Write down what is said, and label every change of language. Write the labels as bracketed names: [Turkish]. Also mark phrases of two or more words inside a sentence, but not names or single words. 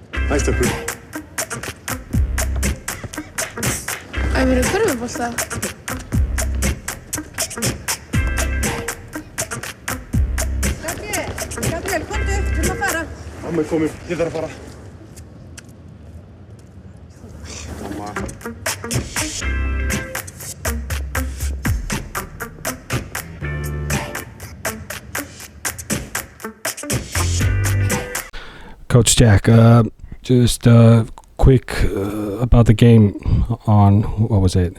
[English] Nice to prove. [Icelandic] Æfirðu körfubolta? Gabriel, komdu upp, við erum að fara. Amma er komin, ég þarf að fara. [English] Coach Jack, just quick about the game on, what was it?